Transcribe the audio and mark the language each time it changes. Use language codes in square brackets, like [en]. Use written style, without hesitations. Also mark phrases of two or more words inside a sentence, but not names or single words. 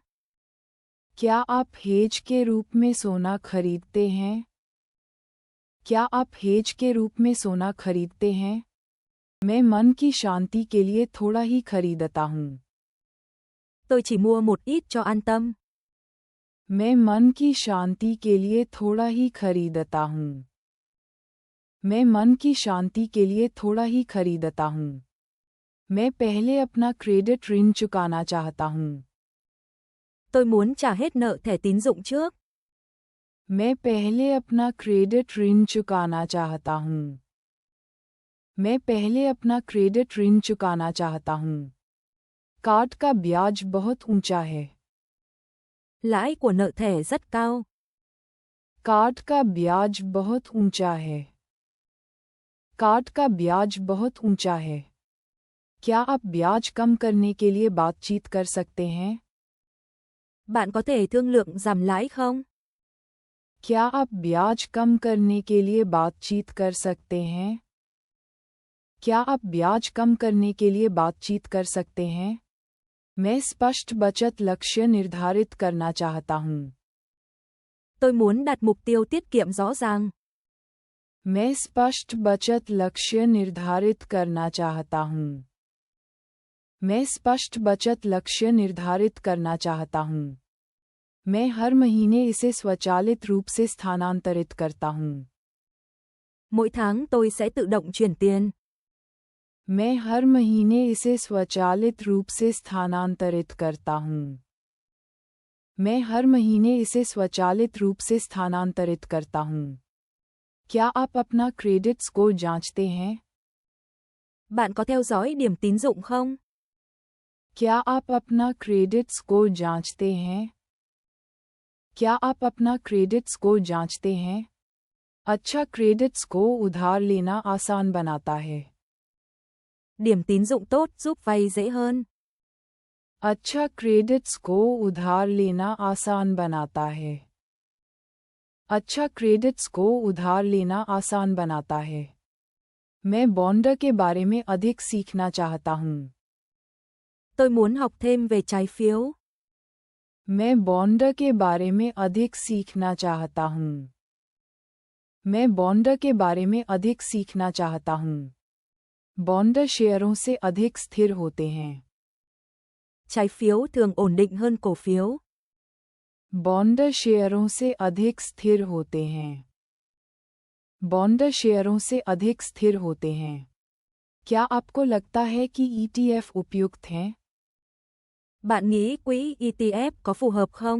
[hi] क्या आप हेज के रूप में सोना खरीदते हैं? क्या आप हेज के रूप में सोना खरीदते हैं? मैं मन की शांति के लिए थोड़ा ही खरीदता हूँ। [vi] Tôi chỉ mua một ít cho an tâm. [hi] मैं मन की शांति के लिए थोड़ा ही खरीदता हूँ। मैं मन की शांति के लिए थोड़ा ही खरीदता हूँ। मैं पहले अपना क्रेडिट ऋण चुकाना चाहता हूँ। [vi] Tôi muốn trả hết nợ thẻ tín dụng trước. [hi] मैं पहले अपना क्रेडिट ऋण चुकाना चाहता हूँ। मैं पहले अपना क्रेडिट ऋण चुकाना चाहता हूँ। कार्ड का ब्याज बहुत ऊंचा है। [vi] Lãi của nợ thẻ rất cao. [hi] कार्ड का ब्याज बहुत ऊंचा है। कार्ड का ब्याज बहुत ऊंचा है। क्या आप ब्याज कम करने के लिए बातचीत कर सकते हैं? [vi] Bạn có thể thương lượng giảm lãi không? [hi] क्या आप ब्याज कम करने के लिए बातचीत कर सकते हैं? क्या आप ब्याज कम करने के लिए बातचीत कर सकते हैं? मैं स्पष्ट बचत लक्ष्य निर्धारित करना चाहता हूँ। [vi] Tôi muốn đặt mục tiêu tiết kiệm rõ ràng. [hi] मैं स्पष्ट बचत लक्ष्य निर्धारित करना चाहता हूँ। मैं स्पष्ट बचत लक्ष्य निर्धारित करना चाहता हूँ। मैं हर महीने इसे स्वचालित रूप से स्थानांतरित करता हूँ। [vi] Mỗi tháng tôi sẽ tự động chuyển tiền. [hi] मैं हर महीने इसे स्वचालित रूप से स्थानांतरित करता हूँ। मैं हर महीने इसे स्वचालित रूप से स्थानांतरित करता हूँ। क्या आप अपना क्रेडिट स्कोर जांचते हैं? [vi] Bạn có theo dõi điểm tín dụng không? [hi] क्या आप अपना क्रेडिट स्कोर जांचते हैं? क्या आप अपना क्रेडिट स्कोर जांचते हैं? अच्छा क्रेडिट स्कोर उधार लेना आसान बनाता है। [vi] Điểm tín dụng tốt giúp vay dễ hơn. [hi] अच्छा क्रेडिट स्कोर उधार लेना आसान बनाता है। अच्छा क्रेडिट स्कोर उधार लेना आसान बनाता है। मैं बॉन्ड के बारे में अधिक सीखना चाहता हूँ। [vi] Tôi muốn học thêm về trái phiếu. [hi] मैं बॉन्ड के बारे में अधिक सीखना चाहता हूँ। मैं बॉन्ड के बारे में अधिक सीखना चाहता हूँ। बॉन्ड शेयरों से अधिक स्थिर होते हैं। [vi] Trái phiếu thường ổn định hơn cổ phiếu. [hi] बॉन्ड शेयरों से अधिक स्थिर होते हैं। बॉन्ड शेयरों से अधिक स्थिर होते हैं। क्या आपको लगता है कि ETF उपयुक्त हैं? [vi] Bạn nghĩ quỹ ETF có phù hợp không?